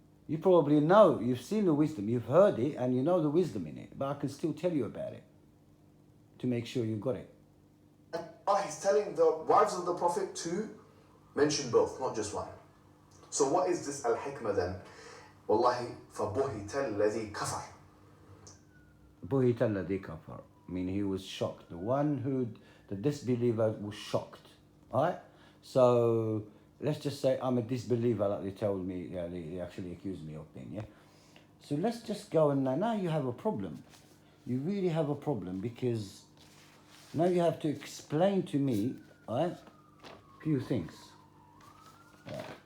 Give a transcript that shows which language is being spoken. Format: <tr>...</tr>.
<en>You probably know, you've seen the wisdom, you've heard it, and you know the wisdom in it. But I can still tell you about it to make sure you got it. Allah is telling the wives of the Prophet to mention both, not just one. So what is this al-hikmah then?</en> <ar>Wallahi, فَبُهِتَ الَّذِي كَفَرْ.</ar> <en>Buhita alladhi kafar. I mean, he was shocked. The disbeliever was shocked. Alright? So, let's just say I'm a disbeliever, like they told me, yeah, they actually accused me of being, yeah? So let's just go and now you have a problem. You really have a problem because now you have to explain to me, alright, a few things. Right.</en>